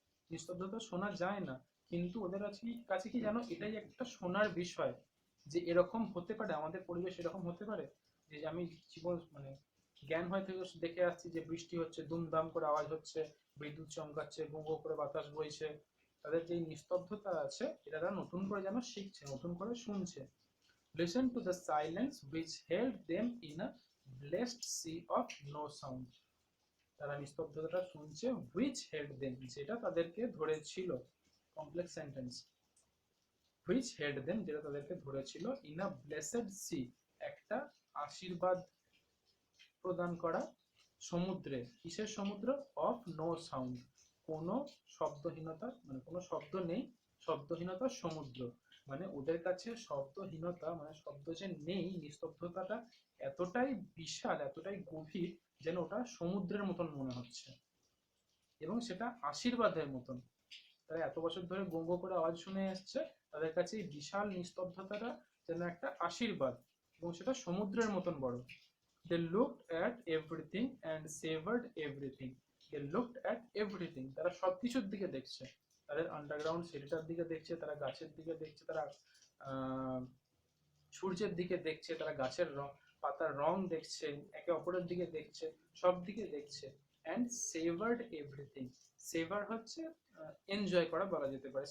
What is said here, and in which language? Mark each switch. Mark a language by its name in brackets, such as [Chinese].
[Bangla] নিস্তব্ধতা শোনা যায় না, কিন্তু ওদের কাছে কি জানো, এটাই একটা শোনার বিষয়, যে এরকম হতে পারে, আমাদের পরিবেশ এরকম হতে পারে, যে আমি জীবন মানে জ্ঞান হয়ে থেকে দেখে আসছি যে বৃষ্টি হচ্ছে, দুমদাম করে আওয়াজ হচ্ছে, বিদ্যুৎ চমকাচ্ছে, গো গো করে বাতাস বইছে, তাদের যে নিস্তব্ধতা আছে এটা তারা নতুন করে যেন শিখছে, নতুন করে শুনছে। [English] Listen to the silence which held them in a blessed sea of no sound. [Bangla] তারা নিস্তব্ধতাটা শুনছে, [English] which held them, [Bangla] যেটা তাদেরকে ধরেছিল। Complex sentence. [English] which held them, [Bangla] যেটা তাদেরকে ধরেছিল, [English] in a blessed sea, [Bangla] একটা আশীর্বাদ প্রদান করা সমুদ্রে। কিসের সমুদ্র? [English] of no sound, [Bangla] কোনো শব্দহীনতা, মানে কোনো শব্দ নেই, শব্দহীনতার সমুদ্র। মানে ওদের কাছে শব্দহীনতা, মানে শব্দ যে নেই, নিস্তব্ধতাটা এতটাই বিশাল, এতটাই গভীর, যেন ওটা সমুদ্রের মতন মনে হচ্ছে, এবং সেটা আশীর্বাদের মতন। তারা এত বছর ধরে গো গো করে আওয়াজ শুনে এসছে, তাদের কাছে এই বিশাল নিস্তব্ধতাটা যেন একটা আশীর্বাদ, এবং সেটা সমুদ্রের মতন বড়। [English] They looked at everything and savored everything. They looked at everything. [Bangla] তারা সবকিছুর দিকে দেখছে। তাদের আন্ডারগ্রাউন্ড সিটিটার দিকে দেখছে, তারা গাছের দিকে দেখছে, তারা সূর্যের দিকে দেখছে, তারা গাছের রং, পাতার রং দেখছে, একে অপরের দিকে দেখছে, সব দিকে দেখছে। [English] And savoured everything. [Bangla] সেভার হচ্ছে এনজয় করা বলা যেতে পারে।